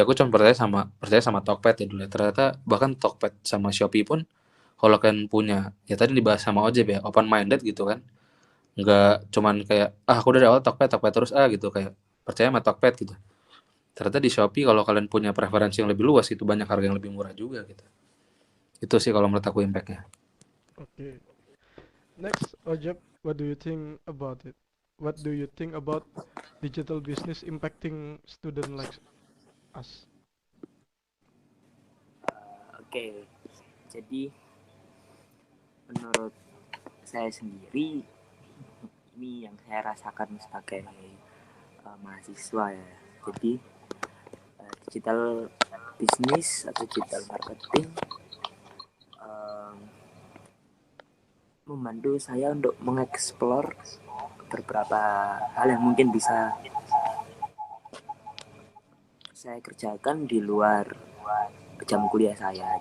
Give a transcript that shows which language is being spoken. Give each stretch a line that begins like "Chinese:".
Indonesian: Aku cuma percaya sama Tokped ya dulu ya. Ternyata bahkan Tokped sama Shopee pun kalau kalian punya, ya tadi dibahas sama Ojeb ya, open minded gitu kan. Nggak cuman kayak aku dari awal Tokped terus gitu, kayak percaya sama Tokped gitu. Ternyata di Shopee kalau kalian punya preferensi yang lebih luas itu banyak harga yang lebih murah juga gitu. Itu sih kalau menurut aku impactnya.
English: Okay. Next, Ojab, what do you think about it? What do you think about digital business impacting student like us?
Indonesian: Oke, jadi menurut saya sendiri ini yang saya rasakan sebagai mahasiswa ya. Jadi digital bisnis atau digital marketing membantu saya untuk mengeksplor beberapa hal yang mungkin bisa saya kerjakan di luar jam kuliah saya.